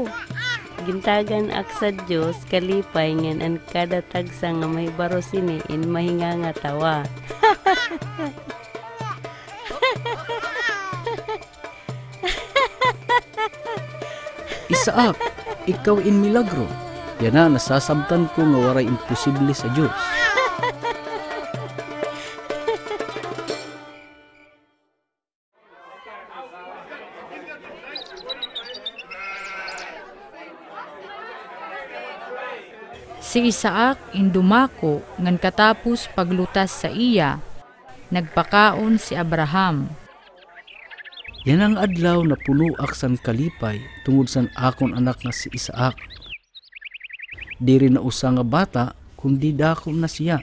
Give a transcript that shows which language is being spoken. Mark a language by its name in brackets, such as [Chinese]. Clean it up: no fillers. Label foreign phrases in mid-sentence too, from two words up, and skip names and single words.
[Waray] Gintagan ak sa Diyos kalipay ngan an kada tagsa nga may baro sini in mahinga nga tawa. Isaak, ikaw in milagro. Yan na, nasasabtan ko nga waray imposible sa Diyos. Si Isaak indumako ngan katapos paglutas sa iya, nagpakaon si Abraham. Yan ang adlaw na puno aksan kalipay tungod san akon anak nga si Isaak. Diri na usa nga bata kundi dako na siya.